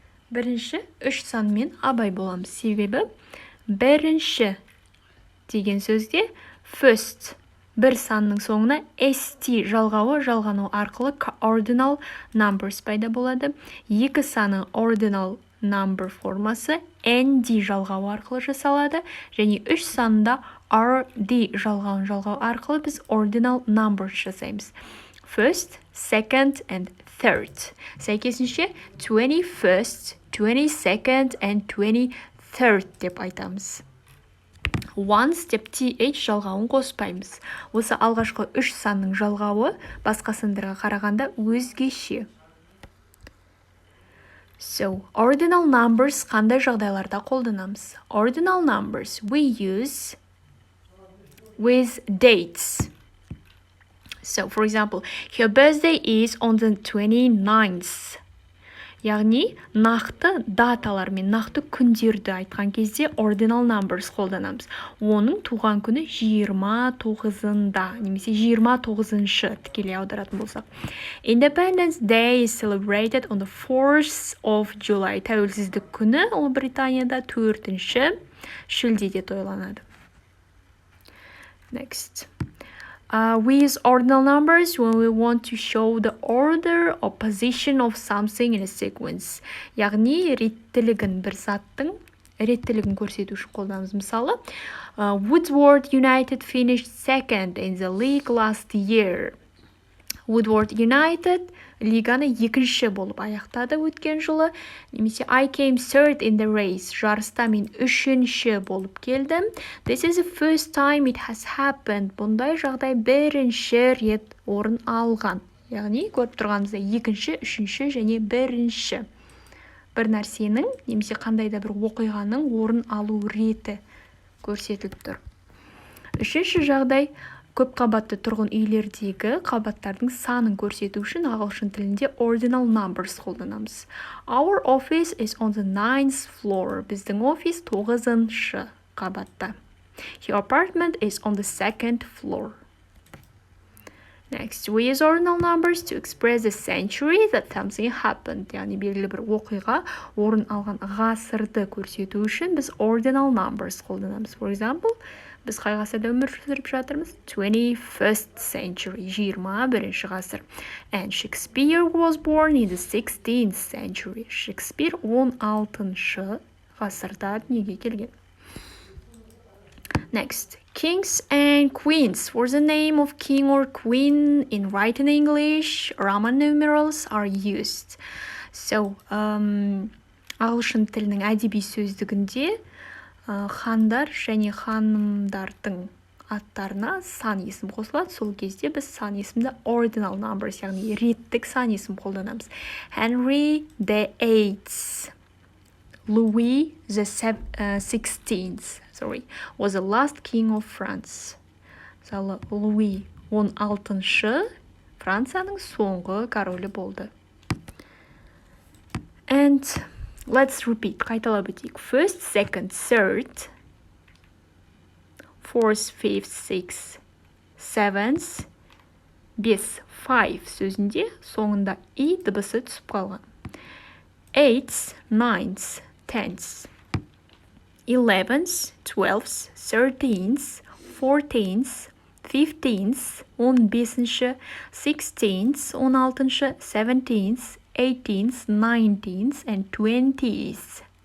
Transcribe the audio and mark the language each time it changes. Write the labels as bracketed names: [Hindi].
[Kazakh] Бірінші, үш санмен абай боламыз. Себебі бірінші деген сөзде first бір санның соңына st жалғауы жалғану арқылы ordinal numbers пайда болады. Екі саны ordinal number формасы nd жалғауы арқылы жасалады. Және үш санында rd жалғауын жалғау арқылы біз ordinal numbers жасаймыз. [English] First, second and third. [Kazakh] Сәйкесінше 21st, 22nd and 23rd деп айтамыз. Once деп th жалғауын қоспаймыз. Осы алғашқы үш санның жалғауы басқа сандарға қарағанда өзгеше. So, ordinal numbers қандай жағдайларда қолданамыз? [English] Ordinal numbers we use with dates. So, for example, her birthday is on the 29th. [Kazakh] Яғни, нақты даталар мен нақты күндерді айтқан кезде ordinal numbers қолданамыз. Оның туған күні 29-ында, немесе 29-шы тікелей аударатын болсақ. [English] Independence Day is celebrated on the 4th of July. [Kazakh] Тәуелсіздік күні Ұлыбританияда 4-ші шілдеде тойланады. [English] Next. We use ordinal numbers when we want to show the order or position of something in a sequence. [Kazakh] Яғни, реттілігін бір заттың реттілігін көрсету үшін қолданамыз. [English] Мысалы, Woodward United finished second in the league last year. [Kazakh] Woodward United лиганы екінші болып аяқтады өткен жылы. [English] Немесе I came third in the race. [Kazakh] Жарыста мен үшінші болып келдім. [English] This is the first time it has happened. [Kazakh] Бұндай жағдай бірінші рет орын алған. Яғни, көріп тұрғанымызда екінші, үшінші және бірінші. Бір нәрсенің, немесе қандай да бір оқиғаның орын алу реті көрсетіліп тұр. Үшінші жағдай, көп қабатты тұрғын үйлердегі қабаттардың санын көрсету үшін ағылшын тілінде ordinal numbers қолданамыз. [English] Our office is on the 9th floor. [Kazakh] Біздің офис 9-шы қабатта. [English] Your apartment is on the 2nd floor. Next, we use ordinal numbers to express the century that something happened. [Kazakh] Яғни, белгілі бір оқиға орын алған ғасырды көрсету үшін біз ordinal numbers қолданамыз. For example, біз қай ғасырда өмір сүріп жатырмыз? [English] 21st century, [Kazakh] 21-ші ғасыр. [English] And Shakespeare was born in the 16th century. [Kazakh] Shakespeare 16-шы ғасырда дүниеге келген. [English] Next, kings and queens. For the name of king or queen in written English, Roman numerals are used. [Kazakh] So, ағылшын тілінің әдеби сөздігінде хандар және ханымдардың аттарына сан есім қосылады. Сол кезде біз сан есімді ordinal numbers, яғни реттік сан есім қолданамыз. Henry the 8th [English] Louis the 16th, was the last king of France. [Kazakh] Мысалы, Луи 16-шы Францияның соңғы королі болды. [English] And let's repeat. [Kazakh] Қайталап өтейік. [English] First, second, third, fourth, fifth, sixth, seventh, бес, five [Kazakh] сөзінде соңында и дыбысы түсіп қалған. [English] Eighth, ninth, tenth, 11th, 12th, 13th, 14th, 15th, 15-ші, 16th, 16-ші, 17th, 18th, 19th, and 20th.